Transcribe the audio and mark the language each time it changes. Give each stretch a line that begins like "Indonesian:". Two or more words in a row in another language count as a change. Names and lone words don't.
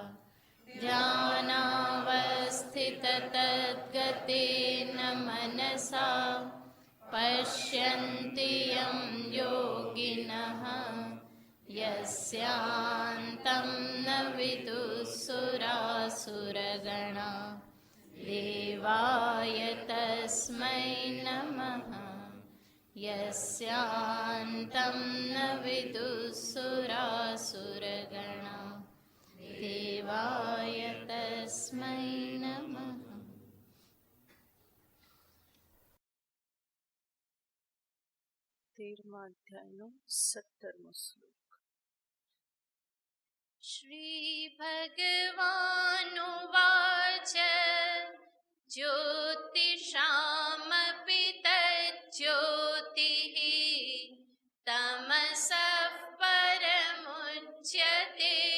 Sanskrit: ध्यानावस्थिततद्गतेन मनसा पश्यन्ति यं योगिनः यस्यान्तं न विदुःसुरासुरगणा देवाय तस्मै नमः। यस्यान्तं न विदुःसुरासुरगणा देवाय तस्मै नमः।
Gujarati: 13મા અધ્યાયનો 17મો શ્લોક।
Sanskrit: श्रीभगवानुवाच ज्योतिषामपि तज्ज्योतिः तमसः परमुच्यते